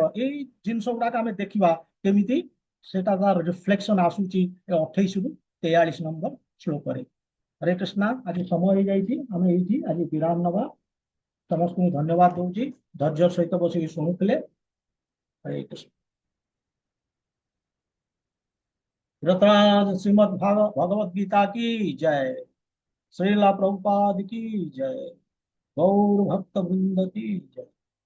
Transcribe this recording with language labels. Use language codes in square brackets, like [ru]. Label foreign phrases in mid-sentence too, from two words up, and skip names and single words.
[or] ଏଇ ଜିନିଷ ଗୁଡାକ ଆମେ ଦେଖିବା କେମିତି ସେଟା ତାର ରିଫ୍ଲେକ୍ସନ ଆସୁଛି 28 ରୁ 43 ନମ୍ବର ଶ୍ଲୋକରେ। ହରେ କୃଷ୍ଣ, ଆଜି ସମୟ ହେଇଯାଇଛି, ଆମେ ଏଇଠି ଆଜି ବିରାମ ନବା। ସମସ୍ତଙ୍କୁ ଧନ୍ୟବାଦ ଦଉଛି, ଧୈର୍ଯ୍ୟ ସହିତ ବସିକି ଶୁଣୁଥିଲେ। [hi] ହରେ କୃଷ୍ଣ। श्रीमद भगवद गीता की जय। श्रीला प्रभुपाद की जय। गौर भक्त वृंद की जय।